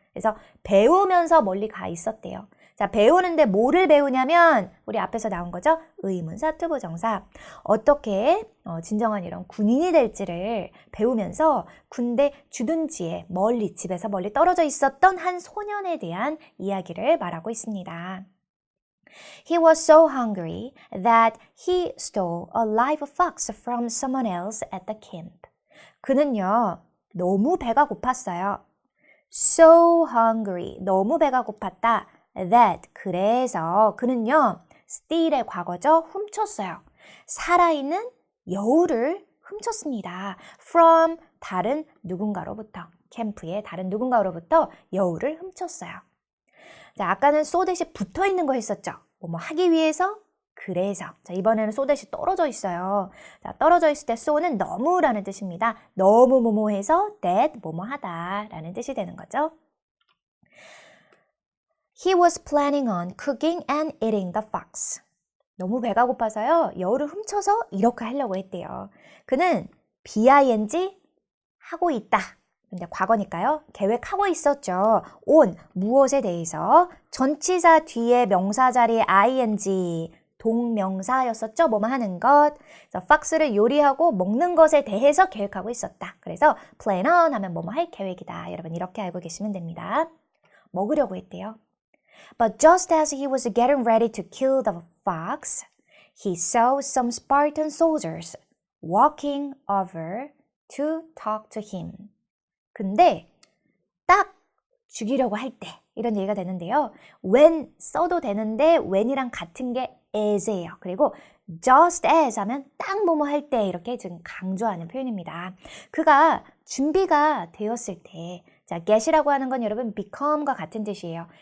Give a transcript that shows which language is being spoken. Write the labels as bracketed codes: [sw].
[ko] 그래서 배우면서 멀리 가 있었대요. 자, 배우는데 뭐를 배우냐면 우리 앞에서 나온 거죠? 의문사, 투부정사. 어떻게 진정한 이런 군인이 될지를 배우면서 군대 주둔지에 멀리 집에서 멀리 떨어져 있었던 한 소년에 대한 이야기를 말하고 있습니다. [en] He was so hungry that he stole a live fox from someone else at the camp. [ko] 그는요, 너무 배가 고팠어요. [en] So hungry, [ko] 너무 배가 고팠다. That, 그래서 그는요, steal의 과거죠, 훔쳤어요. 살아있는 여우를 훔쳤습니다. From 다른 누군가로부터, 캠프의 다른 누군가로부터 여우를 훔쳤어요. 자, 아까는 so 대신 붙어있는 거 했었죠. 뭐뭐 하기 위해서, 그래서. 자, 이번에는 so 대신 떨어져 있어요. 자, 떨어져 있을 때 so는 너무라는 뜻입니다. 너무 뭐뭐해서 that, 뭐뭐하다 라는 뜻이 되는 거죠. [en] He was planning on cooking and eating the fox. [ko] 너무 배가 고파서요. 여우를 훔쳐서 이렇게 하려고 했대요. 그는 BING 하고 있다. 근데 과거니까요. 계획하고 있었죠. on 무엇에 대해서 전치사 뒤에 명사 자리에 ing 동명사였었죠. 뭐뭐 하는 것. 그래서 fox를 요리하고 먹는 것에 대해서 계획하고 있었다. 그래서 [en] plan on [ko] 하면 뭐뭐 할 계획이다. 여러분 이렇게 알고 계시면 됩니다. 먹으려고 했대요. [en] But just as he was getting ready to kill the fox, he saw some Spartan soldiers walking over to talk to him. [ko] 근데 딱 죽이려고 할 때 이런 얘기가 되는데요. when 써도 되는데 when이랑 같은 게 as예요. 그리고 [en] just as [ko] 하면 딱 뭐뭐 할 때 이렇게 지금 강조하는 표현입니다. 그가 준비가 되었을 때 자, get이라고 하는 건 여러분 become과 같은 뜻이에요.